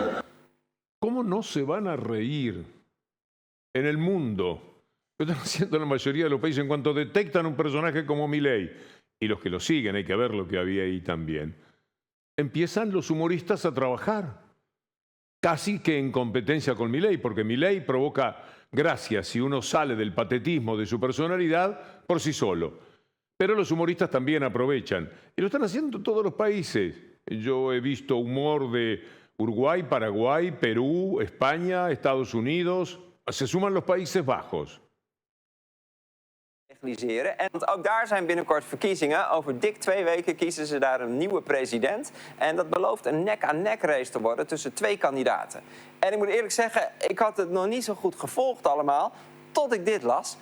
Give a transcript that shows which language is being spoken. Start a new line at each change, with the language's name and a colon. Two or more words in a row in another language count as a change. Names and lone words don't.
Spanish: ¿Cómo no se van a reír en el mundo Lo están haciendo la mayoría de los países en cuanto detectan un personaje como Milei, y los que lo siguen, hay que ver lo que había ahí también, empiezan los humoristas a trabajar, casi que en competencia con Milei, porque Milei provoca gracia si uno sale del patetismo de su personalidad por sí solo. Pero los humoristas también aprovechan, y lo están haciendo todos los países. Yo he visto humor de Uruguay, Paraguay, Perú, España, Estados Unidos, se suman los Países Bajos.
Dutch: En want ook daar zijn binnenkort verkiezingen. Over dik 2 weken kiezen ze daar een nieuwe president. En dat belooft een nek-aan-nek race te worden tussen 2 kandidaten. En ik moet eerlijk zeggen, ik had het nog niet zo goed gevolgd allemaal, tot ik dit las.